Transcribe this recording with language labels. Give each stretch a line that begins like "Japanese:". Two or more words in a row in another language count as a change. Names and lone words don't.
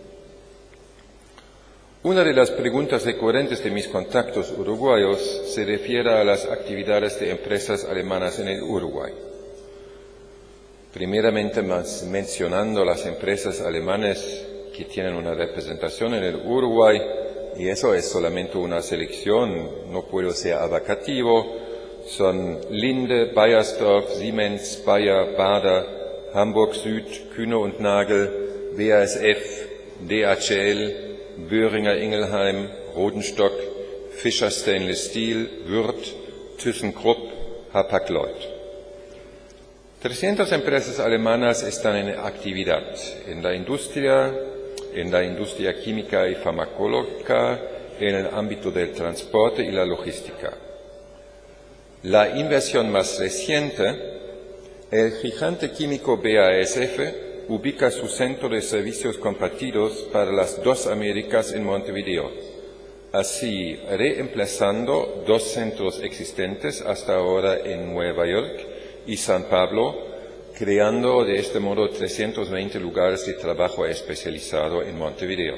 Spanish: Una de las preguntas recurrentes de mis contactos uruguayos se refiere a las actividades de empresas alemanas en el Uruguay. Primeramente mencionando las empresas alemanas que tienen una representación en el Uruguay, y eso es solamente una selección, no puedo ser abarcativo, son Linde, Bayersdorf, Siemens, Bayer, Baader, Hamburg Süd, Kühne und Nagel, BASF, DHL, Böhringer Ingelheim, Rodenstock, Fischer Stainless Steel, Würth, ThyssenKrupp, Hapag-Lloyd. 300 empresas alemanas están en actividad en la industria química y farmacológica, en el ámbito del transporte y la logística. La inversión más reciente, el gigante químico BASF, ubica su centro de servicios compartidos para las dos Américas en Montevideo, así reemplazando dos centros existentes hasta ahora en Nueva York y San Pablo, creando de este modo 320 lugares de trabajo especializado en Montevideo.